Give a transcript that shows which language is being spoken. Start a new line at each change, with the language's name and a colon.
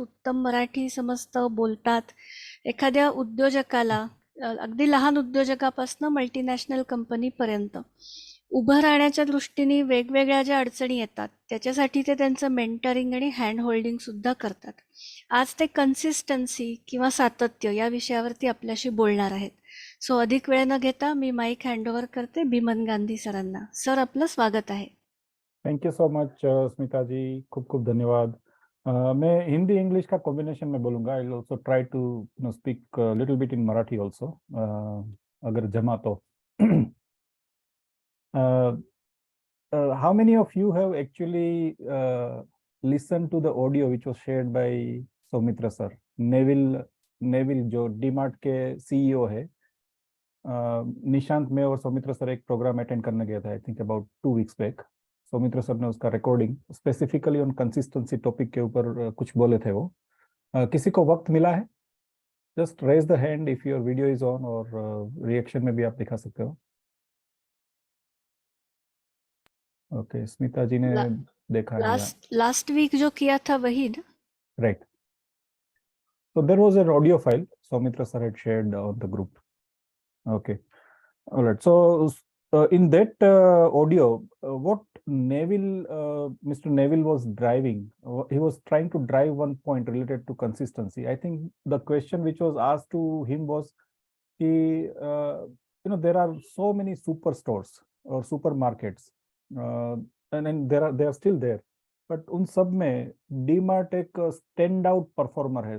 Marathi: उत्तम मराठी समजतं, बोलतात. एखाद्या उद्योजकाला अगदी लहान उद्योजकापासून मल्टीनॅशनल कंपनीपर्यंत उभं राहण्याच्या दृष्टीने वेगवेगळ्या ज्या अडचणी येतात त्याच्यासाठी ते त्यांचं मेंटरिंग आणि हँड होल्डिंग सुद्धा करतात. आज ते कन्सिस्टन्सी किंवा सातत्य या विषयावरती आपल्याशी बोलणार आहेत. सो अधिक वेळ न घेता मी माईक हँडओव्हर करते बिमन गांधी सरांना. सर, आपलं स्वागत आहे.
English: thank you so much
Hindi: Smita जी, खूब खूब धन्यवाद. मैं हिंदी इंग्लिश का कॉम्बिनेशन में बोलूँगा.
English: I will also try to speak little bit in Marathi also,
Hindi: अगर जमा तो.
English: How many of you have actually listened to the audio which was shared by Soumitra sir?
Hindi: Neville जो डीमार्ट के सीईओ है. निशांत, मैं और सौमित्र सर एक प्रोग्राम अटेंड करने गया था,
English: I think about 2 weeks back.
Hindi: Soumitra sir ने उसका recording specifically on consistency topic के ऊपर कुछ बोले थे वो. किसी को वक्त मिला है?
English: just raise the hand if your video is on,
Hindi: और रिएक्शन में भी आप दिखा सकते हो. ओके, स्मिता जी ने देखा है. लास्ट वीक जो किया था वही ना?
English: Right. So there was an audio file Soumitra sir had shared on the group. Okay. All right. So in that audio, what Mr. Neville was driving, he was trying to drive one point related to consistency. I think the question which was asked to him was, there are so many superstores or supermarkets, and they are still there.
Hindi: But उन सब में डीमार्ट एक stand out performer है.